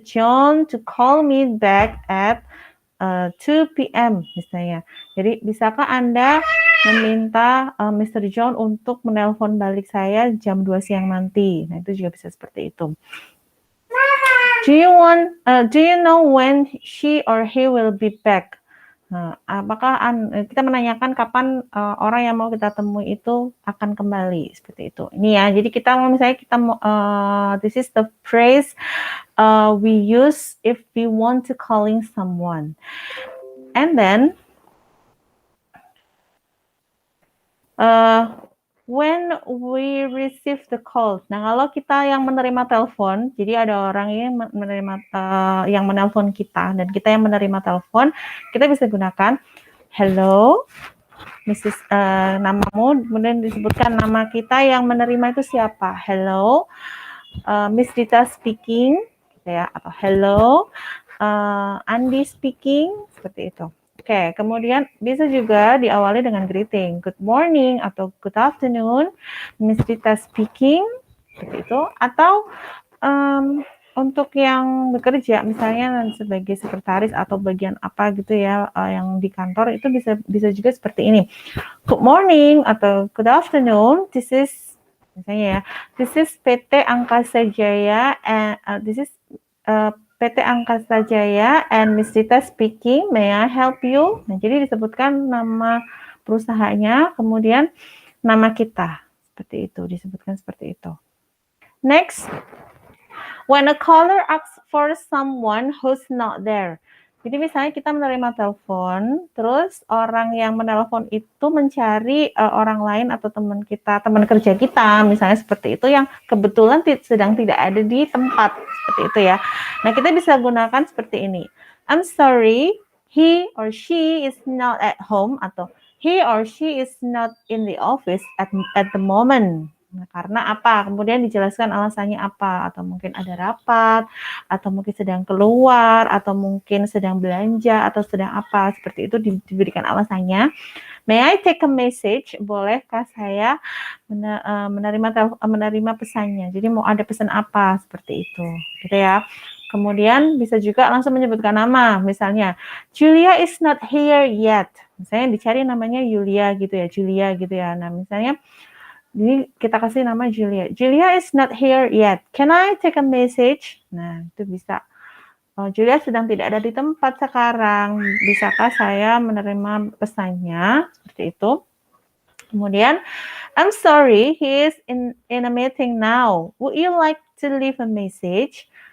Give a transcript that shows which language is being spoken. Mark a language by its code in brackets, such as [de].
[en] John to call me back at 2 p.m. [id] misalnya. Jadi bisakah Anda meminta Mr. John untuk menelpon balik saya jam 2 siang nanti. Nah, itu juga bisa seperti itu. [en] Do you know when she or he will be back? [id] Nah, apakah kita menanyakan kapan orang yang mau kita temui itu akan kembali, seperti itu. Ini ya, jadi kita mau misalnya [en] this is the phrase we use if we want to calling someone. And then when we receive the call. [id] Nah, kalau kita yang menerima telepon, jadi ada orang yang yang menelpon kita dan kita yang menerima telepon, kita bisa gunakan hello, Mrs. Namamu, kemudian disebutkan nama kita yang menerima itu siapa. [en] Hello, Miss Dita speaking, ya, atau hello, Andi speaking, [id] seperti itu. Oke, kemudian bisa juga diawali dengan greeting. [en] Good morning atau good afternoon, Miss Dita speaking, [id] seperti itu. Atau untuk yang bekerja, misalnya sebagai sekretaris atau bagian apa gitu ya, yang di kantor itu bisa juga seperti ini. [en] Good morning atau good afternoon. This is [id] misalnya ya, [en] this is PT Angkasa Jaya and this is PT Angkasa Jaya and Miss Dita speaking, may I help you? [id] Nah, jadi disebutkan nama perusahaannya, kemudian nama kita. Seperti itu, disebutkan seperti itu. [en] Next, when a caller asks for someone who's not there. [id] Jadi misalnya kita menerima telepon, terus orang yang menelpon itu mencari orang lain atau teman kita, teman kerja kita, misalnya seperti itu yang kebetulan sedang tidak ada di tempat, seperti itu ya. Nah, kita bisa gunakan seperti ini. [en] I'm sorry, he or she is not at home, atau he or she is not in the office at the moment. [id] Nah, karena apa? Kemudian dijelaskan alasannya apa, atau mungkin ada rapat, atau mungkin sedang keluar, atau mungkin sedang belanja, atau sedang apa, seperti itu diberikan alasannya. [en] May I take a message? [id] Bolehkah saya menerima pesannya? Jadi mau ada pesan apa, seperti itu, gitu ya. Kemudian bisa juga langsung menyebutkan nama, misalnya [en] Julia is not here yet. [id] Misalnya dicari namanya Yulia gitu ya, Julia gitu ya. Nah, misalnya jadi kita kasih nama Julia. [en] Julia is not here yet. Can I take a message? [id] Nah, itu bisa. Julia sedang tidak ada di tempat sekarang. Bisakah saya menerima pesannya? Seperti itu. [en] Kemudian, I'm sorry, he is in a meeting now. Would you like to leave a message?